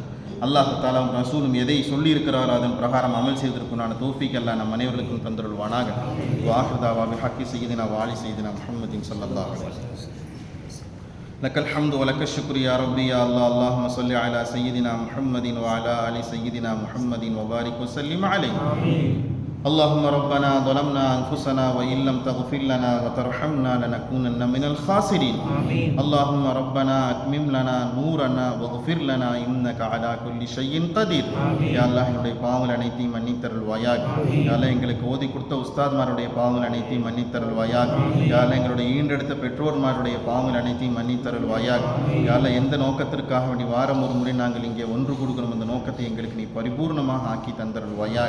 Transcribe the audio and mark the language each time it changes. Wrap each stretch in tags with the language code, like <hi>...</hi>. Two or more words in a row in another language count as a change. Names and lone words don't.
<ar>الله تعالى</ar> <ta>ரசூலும் எதை சொல்லி இருக்கிறாரோ அதன் பிரகாரம் அமல் செய்வதற்குண்டான தௌஃபீக் அல்லாஹ் நம் அனைவர்களுக்கும் தந்தருள்வானாக.</ta> <ar>وآخر دعوانا بحق سيدنا وآل سيدنا محمد صلى الله عليه وسلم. لك الحمد ولك الشكر يا ربي يا الله. اللهم صل على سيدنا محمد وعلى آل سيدنا محمد وبارك وسلم عليه. اللهم ربنا ظلمنا أنفسنا وإن لم تغفر لنا وترحمنا لنكونن من الخاسرين. اللهم ربنا أتمم لنا نورنا واغفر لنا إنك على كل شيء قدير. يا الله</ar> <ta>என்னுடைய பாவங்கள் அனைத்தையும் மன்னித்தருள்வாயாக.</ta> <ar>يا الله</ar> <ta>எங்களுக்கு ஓதி கொடுத்த உஸ்தாத்மாருடைய பாவங்கள் அனைத்தையும் மன்னித்தருள்வாயாக.</ta> <ar>يا الله</ar> <ta>எங்களுடைய ஈண்டெடுத்த பெற்றோர்மாருடைய பாவங்கள் அனைத்தையும் மன்னித்தருள்வாயாக.</ta> <ar>يا الله</ar> <ta>எந்த நோக்கத்திற்காக வேண்டி வாரம் ஒரு முறை நாங்கள் இங்கே ஒன்று கொடுக்கணும், அந்த நோக்கத்தை எங்களுக்கு நீ பரிபூர்ணமாக ஆக்கி தந்தருள்வாயாக.</ta>